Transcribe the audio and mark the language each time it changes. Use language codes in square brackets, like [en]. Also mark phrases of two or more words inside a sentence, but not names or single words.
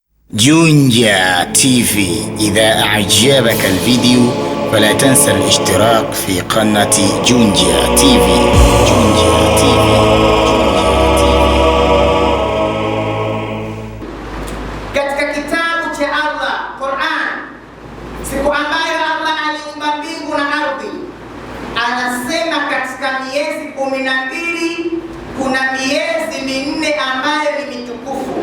[ar] جونجا تي في. إذا أعجبك الفيديو فلا تنسى الاشتراك في قناة جونجا تي في. جونجا تي في. [sw] Katika kitabu cha Allah Qur'an, siku ambayo Allah aliumba mbingu na ardhi, anasema katika miezi 12 kuna miezi minne ambayo ni mitukufu.